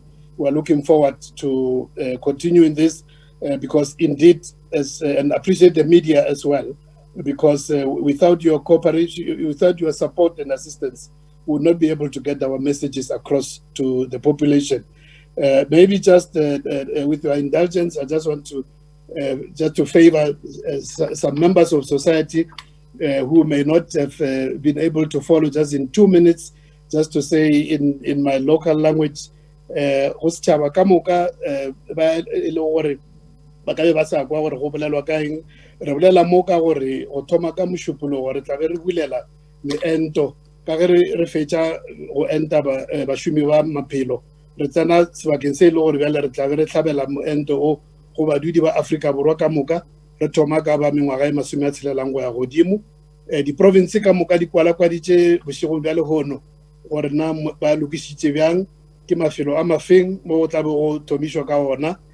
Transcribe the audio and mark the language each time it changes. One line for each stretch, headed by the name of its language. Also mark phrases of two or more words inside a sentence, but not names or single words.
English: We're looking forward to continuing this because indeed, and appreciate the media as well, because without your cooperation, without your support and assistance, we would not be able to get our messages across to the population. Maybe just with your indulgence, I just want to favor some members of society who may not have been able to follow, just in 2 minutes, just to say in my local language,
Northern Sotho: Hositjhaba ka moka ba ile gore ba ka be ba sa kwa gore go bolelwa ka eng re bolela mo ka gore go thoma ka mošupologo gore tla be re bulela meento ka ge re fetša go enta bašomi ba maphelo re tsena sebakeng se e le gore bjale re tla be re tlhabela moento o go badudi ba Afrika Borwa ka moka re thoma ka ba mengwaga e 16 go ya godimo diprovince ka moka di kwalakwaditše bošegong bja lehono gore na ba lokišitše bjang ke mafelo a mafeng mo go tla be go thomišwa ka ona